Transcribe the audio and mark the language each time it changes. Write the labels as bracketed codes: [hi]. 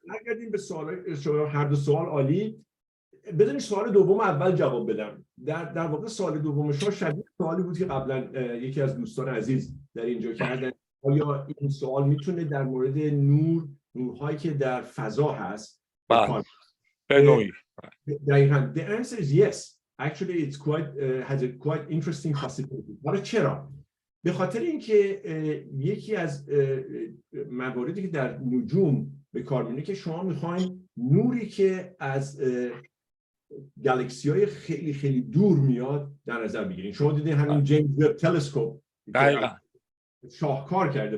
[fa] نگردیم به سوال شما، هر دو سوال عالی. بدون سوال دوم اول جواب بدم. در واقع سوال دوم شما شبیه سوالی بود که قبلا یکی از دوستان عزیز در اینجا کردن. آیا این سوال میتونه در مورد نورهایی که در فضا هست به نوعی؟ دقیقاً. [en] The answer is yes. Actually it's has a quite interesting possibility. [fa] حالا چرا؟ به خاطر اینکه یکی از مواردی که در نجوم به کار میبره که شما میخواین نوری که از گالاکسی های خیلی خیلی دور میاد در نظر بگیرین. شما دیدین همین جیمز وب تلسکوپ شاهکار کرده.